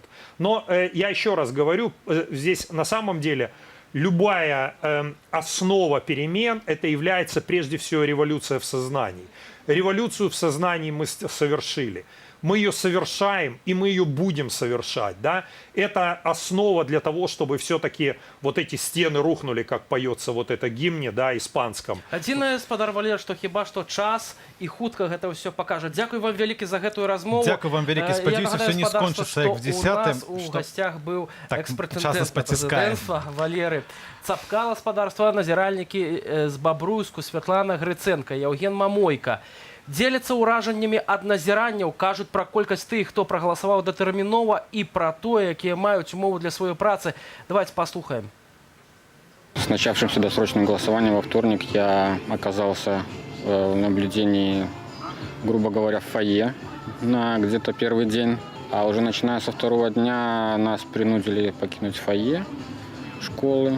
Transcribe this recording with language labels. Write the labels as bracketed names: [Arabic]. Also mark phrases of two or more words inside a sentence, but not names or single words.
[Russian] Но я еще раз говорю, здесь на самом деле любая основа перемен, это является прежде всего революция в сознании. Революцию в сознании мы совершили. Мы ее совершаем, и мы ее будем совершать. Да? Это основа для того, чтобы все-таки вот эти стены рухнули, как поется вот это гимне, да, испанском. [Belarusian] Адзінае, спадар Валер, што хіба што час і хутка гэта ўсё пакажа. Дзякуй вам вялікі за гэтую размову. Дзякуй вам вялікі, спадзяюся, все не скончыцца як в 10-м. У гасцях быў так, экс-прэтэндэнт на прэзідэнцтва Валеры Цапкала, спадарства, назіральнікі з Бабруйску, Святлана Грыценка, Яўген Мамойка. Дзеляцца ўражаннямі ад назіранняў, кажуць пра колькасць тых, хто прагаласаваў датэрмінова, і пра тое, якія маюць умовы для сваёй працы. [Russian] Давайте послухаем. С начавшимся досрочным голосованием во вторник я оказался в наблюдении, грубо говоря, в фойе на где-то первый день. А уже начиная со второго дня нас принудили покинуть фойе школы.